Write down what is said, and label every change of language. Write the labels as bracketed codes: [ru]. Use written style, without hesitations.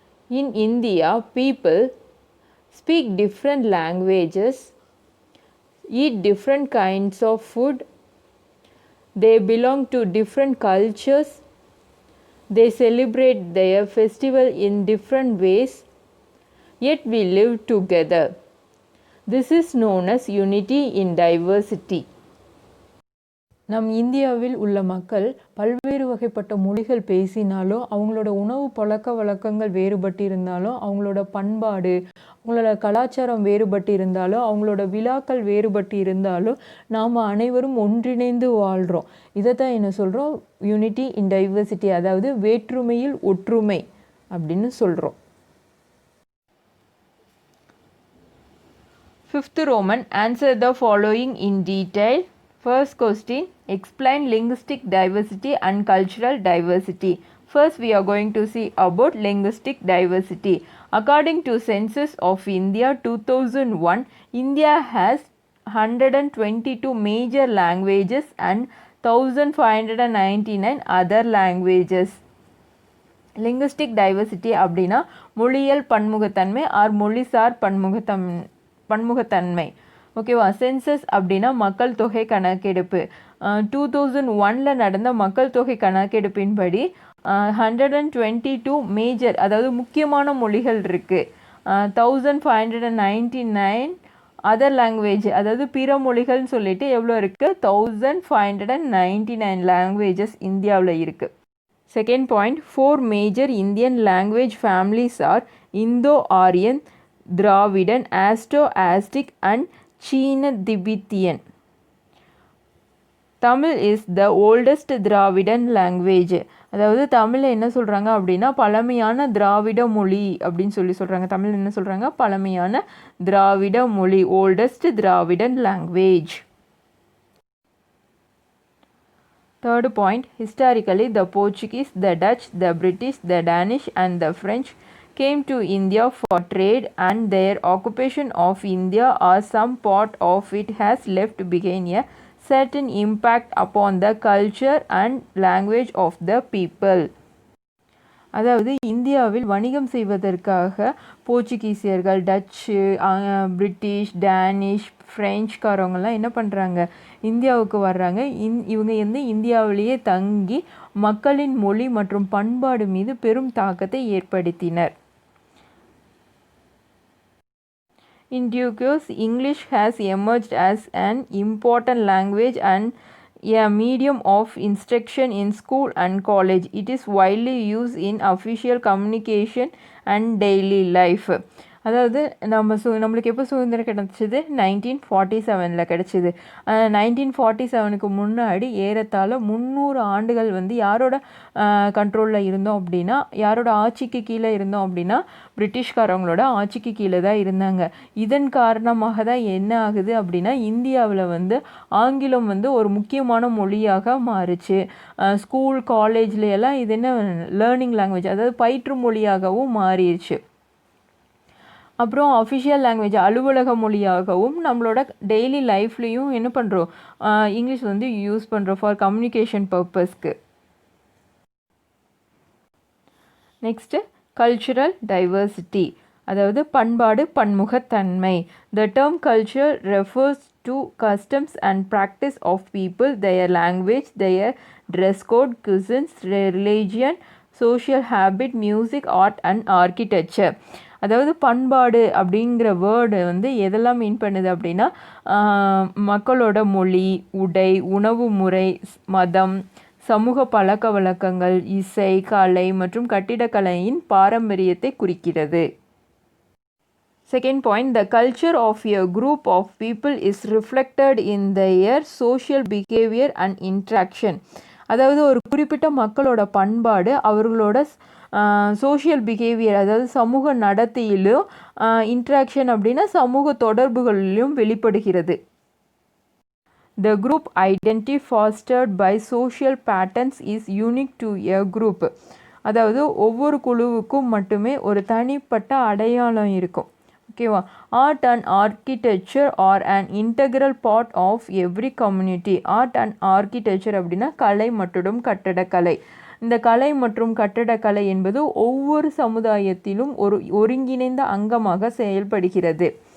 [en] In India, people speak different languages, eat different kinds of food, they belong to different cultures, they celebrate their festival in different ways, yet we live together. This is known as unity in diversity. [ta] நம் இந்தியாவில் உள்ள மக்கள் பல்வேறு வகைப்பட்ட மொழிகள் பேசினாலும், அவங்களோட உணவு பழக்க வழக்கங்கள் வேறுபட்டு இருந்தாலும், அவங்களோட பண்பாடு, அவங்களோட கலாச்சாரம் வேறுபட்டு இருந்தாலும், அவங்களோட விழாக்கள் வேறுபட்டு இருந்தாலும் நாம் அனைவரும் ஒன்றிணைந்து வாழ்கிறோம். இதை தான் என்ன சொல்கிறோம், [en] unity in diversity, [ta] அதாவது வேற்றுமையில் ஒற்றுமை அப்படின்னு சொல்கிறோம். [en] Fifth Roman, answer the following in detail. First question, explain linguistic diversity and cultural diversity. First, we are going to see about linguistic diversity. According to Census of India 2001, India has 122 major languages and 1599 other languages. [ta] Linguistic diversity அப்படின்னா மொழியியல் பன்முகத்தன்மை R மொழிசார் பன்முகத்தன்மை. ஓகேவா. Census அப்படின்னா மக்கள் தொகை கணக்கெடுப்பு. 2001 நடந்த மக்கள் தொகை கணக்கெடுப்பின்படி 122 மேஜர் அதாவது முக்கியமான மொழிகள் இருக்குது. 1599 அதர் லாங்குவேஜ் அதாவது பிற மொழிகள்னு சொல்லிட்டு எவ்வளோ இருக்குது? 1599 லாங்குவேஜஸ் இந்தியாவில் இருக்குது. [en] Second point, 4 major Indian language families are Indo-Aryan, Dravidian, Asto-Aztec and Chino-Tibetan. Tamil is the oldest Dravidian language. [ta] அதாவது தமிழில் என்ன சொல்கிறாங்க அப்படின்னா பழமையான திராவிட மொழி அப்படின்னு சொல்கிறாங்க. தமிழ் என்ன சொல்கிறாங்க? பழமையான திராவிட மொழி, [en] Oldest Dravidian language. Third point, historically the Portuguese, the Dutch, the British, the Danish and the French came to India for trade, and their occupation of India or some part of it has left behind a certain impact upon the culture and language of the people. [ta] அதாவது இந்தியாவில் வணிகம் செய்வதற்காக போர்ச்சுகீசியர்கள், Dutch, British, Danish, ஃப்ரெஞ்சுக்காரவங்கெல்லாம் என்ன பண்ணுறாங்க? இந்தியாவுக்கு வர்றாங்க. இவங்க இந்தியாவிலேயே தங்கி மக்களின் மொழி மற்றும் பண்பாடு மீது பெரும் தாக்கத்தை ஏற்படுத்தினர். [en] In due course, English has emerged as an important language and a medium of instruction in school and college. It is widely used in official communication and daily life. [ta] அதாவது நம்மளுக்கு எப்போ சுதந்திரம் கிடச்சிது? 1947 கிடச்சிது. 1947க்கு முன்னாடி ஏறத்தாழ 300 ஆண்டுகள் யாரோட கண்ட்ரோலில் இருந்தோம் அப்படின்னா, யாரோட ஆட்சிக்கு கீழே இருந்தோம் அப்படின்னா பிரிட்டிஷ்காரவங்களோட ஆட்சிக்கு கீழே தான் இருந்தாங்க. இதன் காரணமாக தான் என்ன ஆகுது அப்படின்னா இந்தியாவில் ஆங்கிலம் ஒரு முக்கியமான மொழியாக மாறுச்சு. ஸ்கூல் காலேஜ்ல எல்லாம் இது என்ன லேர்னிங் லாங்குவேஜ் அதாவது பயிற்று மொழியாகவும் மாறிடுச்சு. அப்புறம் அஃபிஷியல் லாங்குவேஜ் அலுவலக மொழியாகவும் நம்மளோட டெய்லி லைஃப்லேயும் என்ன பண்ணுறோம்? இங்கிலீஷ் யூஸ் பண்ணுறோம் [en] For communication பர்பஸ்க்கு. [ta] நெக்ஸ்ட்டு கல்ச்சுரல் டைவர்சிட்டி அதாவது பண்பாடு பன்முகத்தன்மை. [en] The term culture refers to customs and practice of people, their language, their dress code, cuisines, religion, social habit, music, art and architecture. [ta] அதாவது பண்பாடு அப்படிங்கிற வேர்டு எதெல்லாம் மீன் பண்ணுது அப்படின்னா மக்களோட மொழி, உடை, உணவு முறை, மதம், சமூக பழக்க வழக்கங்கள், இசை, கலை மற்றும் கட்டிடக்கலையின் பாரம்பரியத்தை குறிக்கிறது. [en] Second point, the culture of a group of people is reflected in their social behavior and interaction. [ta] அதாவது ஒரு குறிப்பிட்ட மக்களோட பண்பாடு அவர்களோட சோஷியல் பிஹேவியர் அதாவது சமூக நடத்தையிலும் இன்ட்ராக்ஷன் அப்படின்னா சமூக தொடர்புகளிலும் வெளிப்படுகிறது. [en] The group identity fostered by social patterns is unique to a group. [ta] அதாவது ஒவ்வொரு குழுவுக்கும் மட்டுமே ஒரு தனிப்பட்ட அடையாளம் இருக்கும். ஓகேவா. [en] Art and architecture are an integral part of every community. [ta] Art and architecture அப்படின்னா கலை மற்றும் கட்டடக்கலை. இந்த கலை மற்றும் கட்டடக்கலை என்பது ஒவ்வொரு சமுதாயத்திலும் ஒரு ஒருங்கிணைந்த அங்கமாக செயல்படுகிறது.